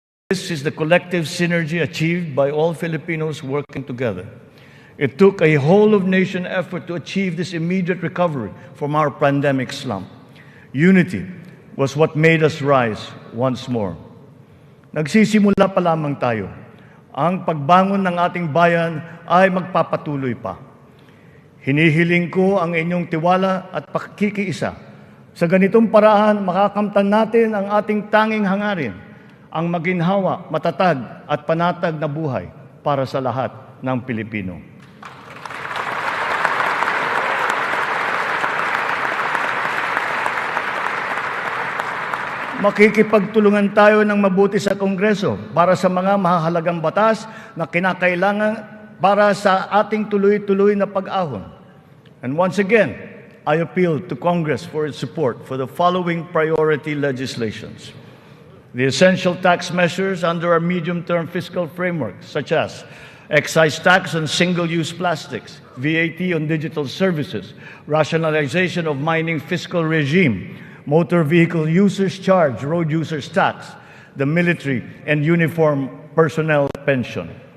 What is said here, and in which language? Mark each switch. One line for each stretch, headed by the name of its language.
English: This is the collective synergy achieved by all Filipinos working together. It took a whole-of-nation effort to achieve this immediate recovery from our pandemic slump. Unity was what made us rise once more.
Filipino: Nagsisimula pa lamang tayo. Ang pagbangon ng ating bayan ay magpapatuloy pa. Hinihiling ko ang inyong tiwala at pakikiisa. Sa ganitong paraan, makakamtan natin ang ating tanging hangarin, ang maginhawa, matatag at panatag na buhay para sa lahat ng Pilipino. Makikipagtulungan tayo ng mabuti sa Kongreso para sa mga mahahalagang batas na kinakailangan para sa ating tuloy-tuloy na pag-ahon.
English: And once again, I appeal to Congress for its support for the following priority legislations. The essential tax measures under our medium-term fiscal framework, such as excise tax on single-use plastics, VAT on digital services, rationalization of mining fiscal regime, motor vehicle users charge, road users tax, the military and uniform personnel pension,